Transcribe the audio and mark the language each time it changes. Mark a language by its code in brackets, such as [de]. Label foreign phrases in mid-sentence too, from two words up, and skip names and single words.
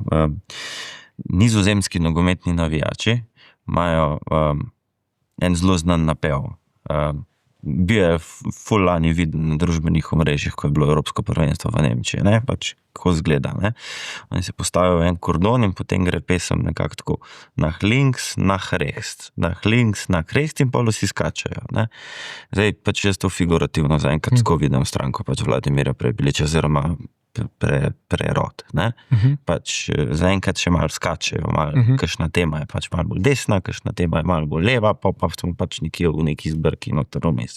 [sl] Nizozemski nogometni navijači imajo en zelo znan napev. Bil je ful lani viden na družbenih omrežjih, ko je bilo Evropsko prvenstvo v Nemčiji, ne, pač kako zgleda, ne. Oni se postavijo en kordon in potem gre pesem nekako tako [de] nach links, nach rechts, nach links, nach rechts [sl] in pa vsi skačajo, ne. Zdaj pač jaz to figurativno zaenkrat tako vidim stranko pač Vladimirja Prebiliča oziroma Prerod, ne. Pač zaenkrat še malo skačejo, kakšna tema je pač malo bolj desna, kakšna tema je malo bolj leva, pa smo pač nekje v neki zbrki noter vmes.